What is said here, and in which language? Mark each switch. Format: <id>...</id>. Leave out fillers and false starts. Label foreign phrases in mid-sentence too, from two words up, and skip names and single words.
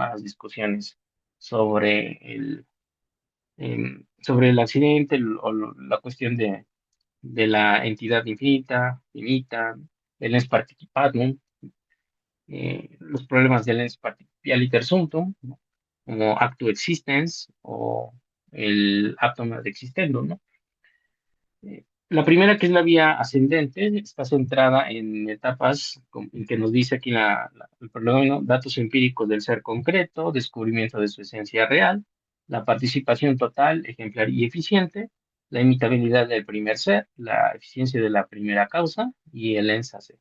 <es>A las discusiones sobre sobre el accidente la cuestión de la entidad infinita, finita, el</es> <la>ens participatum,</la> <es>los problemas del</es> <la>ens partialiter sumptum,</la> <es>¿no? Como</es> <la>actu existens</la> <es>o el</es> <la>actum ad excitendum,</la> <es>¿no? La primera, que es la vía ascendente, está centrada en etapas en que nos dice aquí el prolegómeno, datos empíricos del ser concreto, descubrimiento de su esencia real, la participación total, ejemplar y eficiente, la imitabilidad del primer ser, la eficiencia de la primera causa y el</es> <la>ens AC.</la>